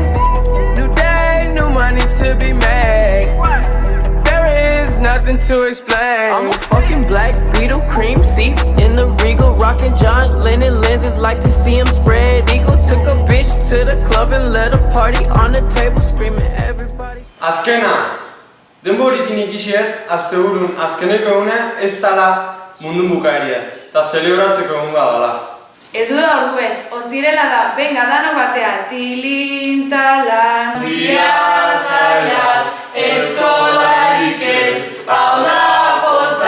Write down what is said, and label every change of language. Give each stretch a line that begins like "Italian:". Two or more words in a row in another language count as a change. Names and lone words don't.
English: New day, new money to be made. There is nothing to explain. I'm a fucking black Beetle, cream seats in the Regal, rocking John Lennon lenses, like to see him spread eagle. Took a bitch to the club and let a party on the table, screaming everybody.
Basque: Azkena, denborikin ikisiet, asteburun azkeneko egune ez dala mundun bukaeria, eta zelebratzeko egun badala. Erdu da ordue, ostirela da, benga dano batean, tilintalan. Bihar jaian, eskolarik ez, hau da poza.